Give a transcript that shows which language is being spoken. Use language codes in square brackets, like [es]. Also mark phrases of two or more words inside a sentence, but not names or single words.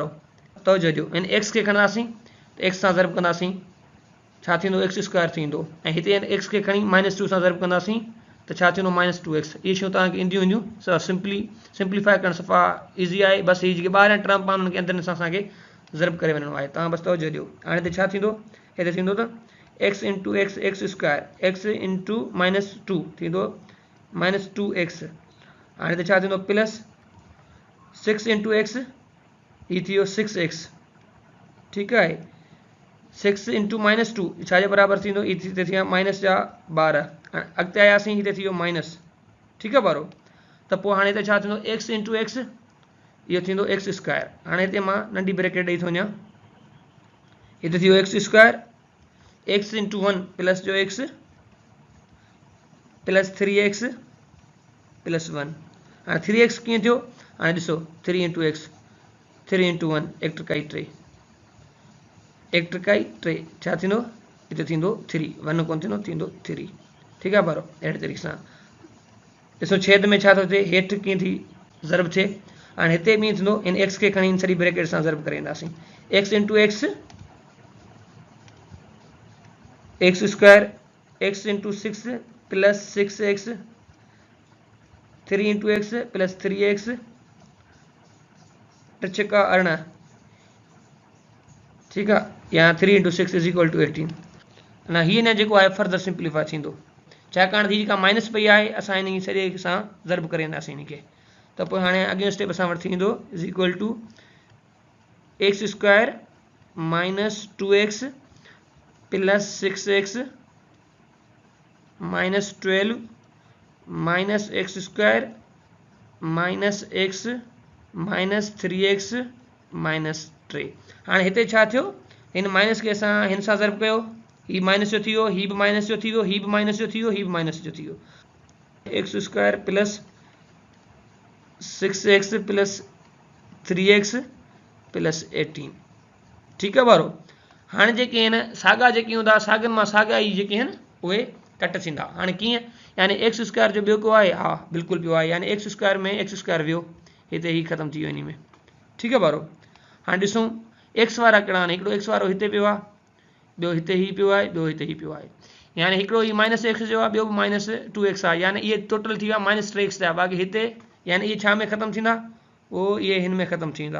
[sd] तवजो ॾियो, इन एक्स खे खणंदासीं त एक्स सां ज़र्ब कंदासीं, छा थींदो [en] x square [sd] थींदो, ऐं हिते एक्स खे खणी -2 सां ज़र्ब कंदासीं त छा थींदो -2x। इहे शयूं तव्हांखे ईंदियूं ईंदियूं सभु सिंप्लीफाई करणु सफ़ा ईज़ी आहे, बसि हीअ जेके ॿाहिरां टर्म पाण उनखे अंदरि सां असांखे ज़र्ब करे वञिणो आहे, तव्हां बसि तवजो ॾियो। हाणे हिते छा थींदो, हिते थींदो त [en] x into x square x into -2 [sd] थींदो -2x। हाणे हिते छा थींदो [en] plus 6 into x, [sd] हीअ थी वियो 6x, ठीकु आहे। 6 इंटू -2 छाजे बराबरि थींदो, हिते थी विया -12, अॻिते आयासीं हिते थी वियो माइनस, ठीकु आहे ॿारो। त पोइ हाणे हिते छा थींदो [en] x into x, [sd] इहो थींदो [en] x square. [sd] हाणे हिते मां नंढी ब्रैकेट ॾेई थो वञा, हिते थी वियो [en] x square x into 1 plus [sd] जो [en] x plus 3x plus 1. [sd] हाणे 3x कीअं थियो, हाणे ॾिसो [en] 3 into x 3 into 1 [sd] 1 त्रिकाई 3 1 त्रिकाई 3 छा थींदो, हिते थींदो 3, 1 कोन थींदो, थींदो 3, ठीकु आहे ॿारो। अहिड़े तरीक़े सां ॾिसो छेद में छा थो थिए, हेठि कीअं थी ज़र्ब थिए, हाणे हिते बि थींदो इन एक्स खे खणी इन सॼी ब्रैकेट सां ज़र्ब करे ईंदासीं, [en] x into x x square x into 6 plus 6x 3 into x plus 3x 3 छक्का 18, [sd] ठीकु आहे, या 3 इंटू 6 [en] is equal to 18. [sd] अञा हीअ न जेको आहे [en] further simplify [sd] थींदो, छाकाणि हीअ जेका माइनस पई आहे असां इन सॼे सां ज़र्ब करे ईंदासीं इन खे, त पोइ हाणे अॻियो स्टेप असां वटि थींदो [en] is equal to x square -2x plus 6x -12 minus x square minus x minus 3x minus 3. [sd] हाणे हिते छा थियो, हिन माइनस खे असां हिन सां ज़र्ब कयो, हीअ माइनस जो थी वियो, हीअ बि माइनस जो थी वियो, हीअ बि माइनस जो थी वियो, हीअ बि माइनस जो थी वियो, [en] x square plus 6x plus 3x plus 18, [sd] ठीकु आहे ॿारो। हाणे जेके आहिनि साॻा जेके हूंदा साॻियुनि मां साॻा ई जेके आहिनि उहे कट थींदा। हाणे कीअं, यानी [en] x square [sd] जो ॿियो को आहे, हा बिल्कुलु पियो आहे, यानी [en] x square [sd] में [en] x square [sd] वियो, हिते ही ख़तमु थी वियो इन में, ठीकु आहे ॿारो। हाणे ॾिसूं एक्स वारा कहिड़ा आहिनि, हिकिड़ो एक्स वारो हिते पियो आहे, ॿियो हिते ही पियो आहे, ॿियो हिते ही पियो आहे, यानी हिकिड़ो ही -x जो आहे, ॿियो बि -2x आहे, यानी इहे टोटल थी विया -3x जा, बाक़ी हिते यानी इहे छा में ख़तमु थींदा, उहो इहे हिन में ख़तमु थींदा।